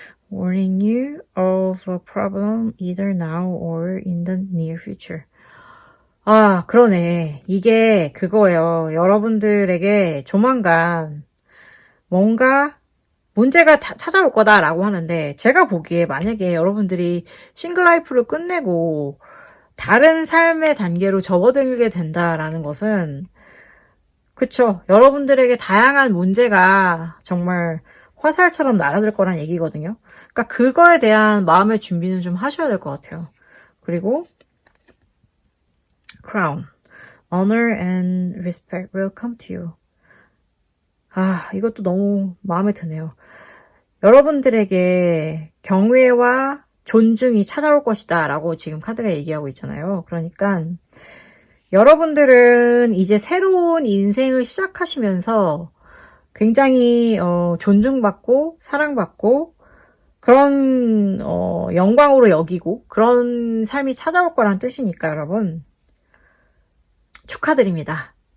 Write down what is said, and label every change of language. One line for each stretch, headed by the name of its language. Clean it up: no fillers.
English: Warning you of a problem either now or in the near future.
Korean: 아, 그러네. 이게 그거예요. 여러분들에게 조만간 뭔가 문제가 찾아올 거다라고 하는데 제가 보기에 만약에 여러분들이 싱글 라이프를 끝내고 다른 삶의 단계로 접어들게 된다라는 것은 그쵸. 여러분들에게 다양한 문제가 정말 화살처럼 날아들 거란 얘기거든요. 그러니까 그거에 대한 마음의 준비는 좀 하셔야 될 것 같아요. 그리고 Crown.
English: Honor and respect will come to you.
Korean: 아, 이것도 너무 마음에 드네요. 여러분들에게 경외와 존중이 찾아올 것이다 라고 지금 카드가 얘기하고 있잖아요. 그러니까 여러분들은 이제 새로운 인생을 시작하시면서 굉장히 존중받고 사랑받고 그런 영광으로 여기고 그런 삶이 찾아올 거란 뜻이니까 여러분 축하드립니다.